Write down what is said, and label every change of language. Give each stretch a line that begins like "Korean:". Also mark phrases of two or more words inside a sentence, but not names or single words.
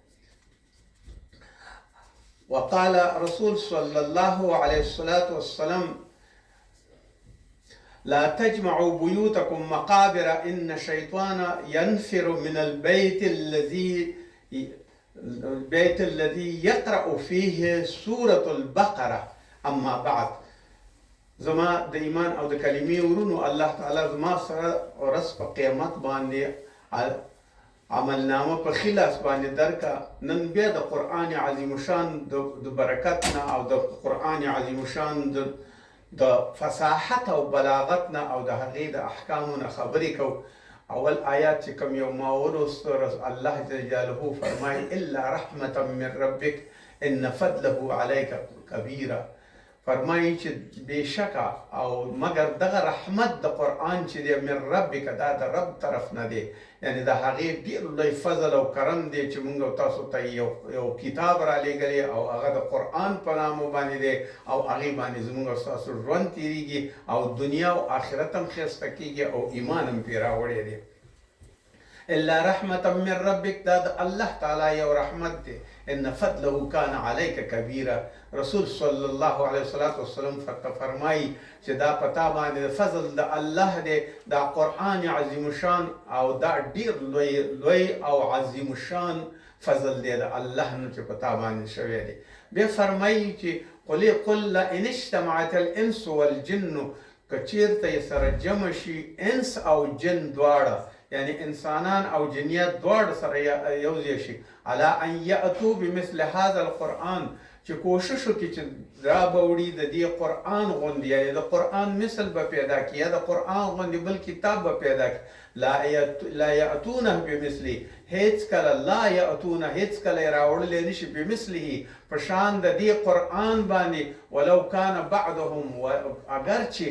Arabic: وقال رسول صلى الله عليه الصلاة والسلام: لا تجمعوا بيوتكم مقابر إن الشيطان ينفر من البيت الذي يقرأ فيه سورة البقرة. أما بعد،
Pashto: زما د ایمان او د کلمې ورونو، الله تعالی زما سره ورځ په قیامت باندې عملنامه په خلاص باندې درکا. نن بیا د قرآن عظیم شان د برکت نه او د قرآن عظیم شان د فصاحت او بلاغت نه او د هغې د احکامو نه خبرې کوو. اول آیات چې کوم یو ما ولوست، الله
Arabic: جل جلاله
Pashto: فرمایي:
Arabic: الا رحمة من ربک ان فضله علیک کبیره.
Pashto: فرمایي چې بېشکه او مگر دغه رحمت د قرآن چې دی
Arabic: من ربک،
Pashto: دا د رب طرف نه دی، یعنی د هغې ډېر لوی فضل او کرم دی چې موږ او تاسو ته یو کتاب را لېږلی او هغه د قرآن په نامو باندې دی او هغې باندې زموږ او ستاسو ژوند تېرېږي او دنیا او آخرت هم ښایسته کېږي او ایمان هم پرې راوړی دی.
Arabic: الا رحمة من ربک،
Pashto: دا د الله تعالی یو رحمت دی.
Arabic: ان فضله كان عليك كبيرا.
Pashto: رسول
Arabic: صلی الله علیه وسلم
Pashto: فرمایي چې دا پتا باندې فضل د الله دی، دا قرآن عظیم شان او دا ډیر لوی او عظیم شان فضل دی د الله نه چې پتا باندې شوی دی. بیا فرمایي چې
Arabic: قل لئن اجتمعت الانس والجن،
Pashto: که چیرته سره جمع شي انس او جن دواړه، یعنی انسانان او جنیات دواړه سره یوځای شي،
Arabic: علی ان یأتوا بمثل هذا القرآن،
Pashto: چې کوشش وکړي چې را به وړي د دې قرآن غوندې، یعنی د قرآن مثل به پیدا کړي یا د قرآن غوندې بل کتاب به پیدا کړي.
Arabic: لا یأتونه بمثله،
Pashto: هیڅ کله
Arabic: لا یأتونه،
Pashto: هیڅ کله یې راوړلی نشي بمثله، په شان د دې قرآن باندې،
Arabic: ولو کان بعضهم،
Pashto: اگر